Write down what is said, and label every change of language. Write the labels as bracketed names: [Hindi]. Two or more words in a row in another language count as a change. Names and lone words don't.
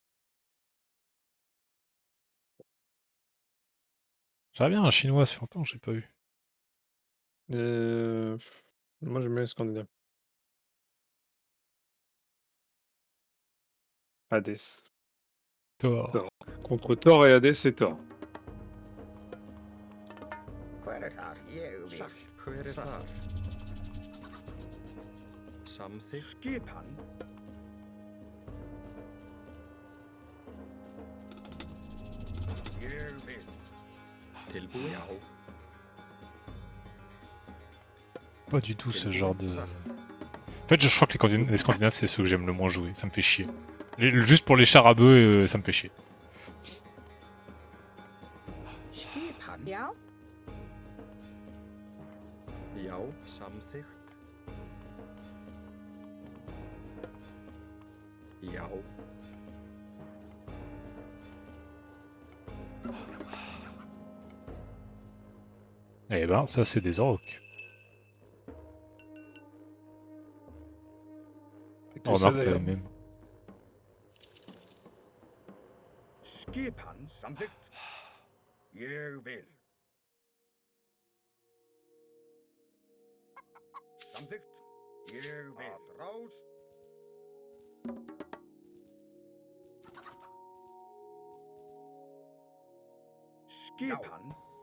[French] J'aimerais bien un chinois, ça fait longtemps que j'ai pas eu. heu, moi j'aime bien les scandinaves. Hades, Thor. Thor. Contre Thor et Hades, c'est Thor. [Icelandic] Hver þar? Ég vil. Sæll, hver þar? Samþykkt. Skipan? Ég vil. Tilbúin? Já. [French] Pas du tout ce [Icelandic] Tilbúin? [French] genre de... [Icelandic] Satt. [French] En fait, je crois que les Scandinaves, c'est ceux que j'aime le moins jouer. Ça me fait chier. Juste pour les chars à bœufs, ça me fait chier. [Icelandic] Skipan? Já, Já. Samþykkt. Já. [French] Eh ben, ça, c'est des orques. C'est que ça Remarque, t'as les d'ailleurs. mêmes. [Icelandic] Skipan? Samþykkt? Ég vil. Samþykkt? Ég vil. Að rás? Skipan?